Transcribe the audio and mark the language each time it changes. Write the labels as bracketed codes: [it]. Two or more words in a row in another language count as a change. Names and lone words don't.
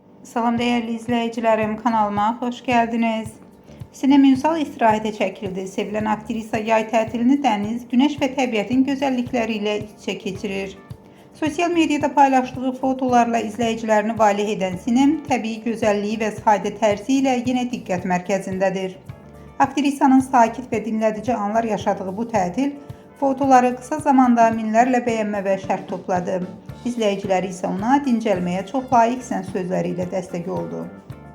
[tr] Salam değerli izleyicilerim, kanalıma hoş geldiniz. [az] Sinem Ünsal istirahətə çəkildi. Sevilen aktrisa yay tətilini dəniz, güneş ve təbiətin gözəllikləriyle iç-içe keçirir. [tr] Sosyal medyada paylaştığı fotolarla izleyicilerini valeh eden Sinem, [az] təbii gözəlliyi ve sadə tərzi ilə yenə diqqət mərkəzindədir. Aktrisanın sakit ve dinlədici anlar yaşadığı bu tətil, fotoları kısa zamanda minlərlə bəyənmə və şərh topladı. İzləyiciləri isə ona "dincəlməyə çox layiqsən" sözləri ilə dəstək oldu.